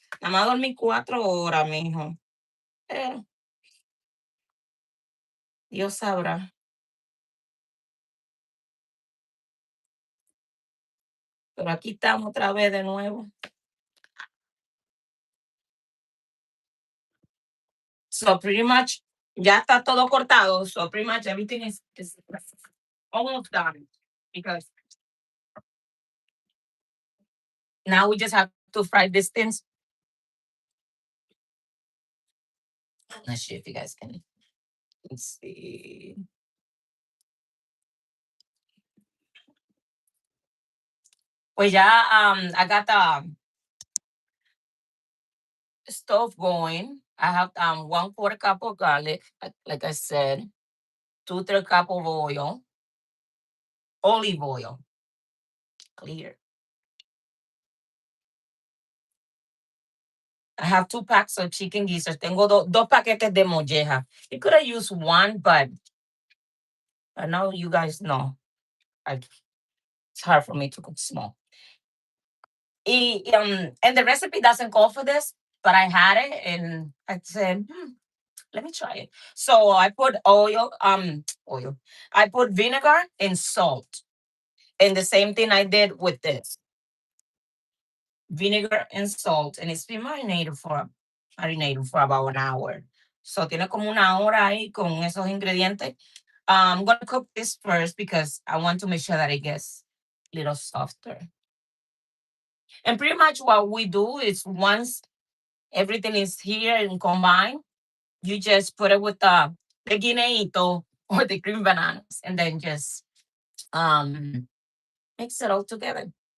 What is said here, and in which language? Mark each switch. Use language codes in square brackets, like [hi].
[es] Nada más dormí 4 horas, mijo. Eh, Dios sabrá. Pero aquí estamos otra vez de nuevo. [en] So pretty much, [es] ya está todo cortado. [en] So pretty much everything is almost done. Because now we just have to fry these things. Let's see if you guys can. Let's see. [es] Pues ya, [en] I got the stove going. I have 1/4 cup of garlic, like I said, 2/3 cup of oil, olive oil, clear. I have 2 packs of chicken gizzards. [es] Tengo dos paquetes de molleja. [en] You could have used one, but I know you guys know. It's hard for me to cook small. And the recipe doesn't call for this, but I had it and I said, let me try it. So I put oil. I put vinegar and salt. And the same thing I did with this. vinegar and salt, and it's been marinated for about an hour. [es] So tiene como una hora ahí con esos ingredientes. [en] I'm gonna cook this first because I want to make sure that it gets a little softer. And pretty much what we do is once everything is here and combined, you just put it with the guineito or the green bananas, and then just um mix it all together.